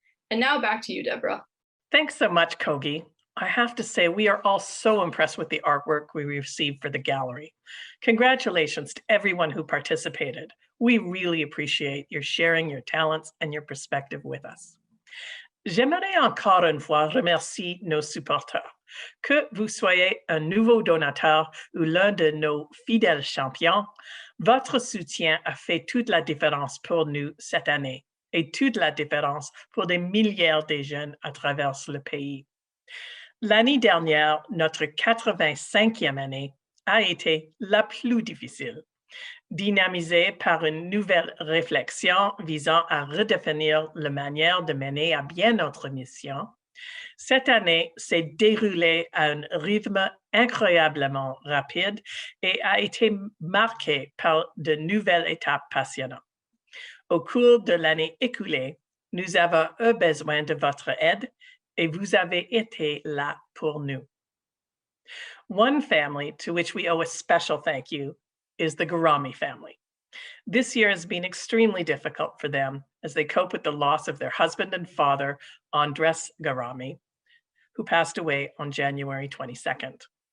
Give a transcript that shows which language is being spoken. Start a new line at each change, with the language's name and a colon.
English: And now back to you, Deborah. Thanks so much, Kogi. I have to say, we are all so impressed with the artwork we received for the gallery. Congratulations to everyone who participated. We really appreciate your sharing your talents and your perspective with us.
French: J'aimerais encore une fois remercier nos supporters. Que vous soyez un nouveau donateur ou l'un de nos fidèles champions, votre soutien a fait toute la différence pour nous cette année et toute la différence pour des milliers de jeunes à travers le pays. L'année dernière, notre 85e année, a été la plus difficile, dynamisée par une nouvelle réflexion visant à redéfinir la manière de mener à bien notre mission. Cette année s'est déroulée à un rythme incroyablement rapide et a été marquée par de nouvelles étapes passionnantes. Au cours de l'année écoulée, nous avons eu besoin de votre aide et vous avez été là pour nous.
English: One family to which we owe a special thank you is the Garami family. This year has been extremely difficult for them as they cope with the loss of their husband and father, Andres Garami, who passed away on January 22nd.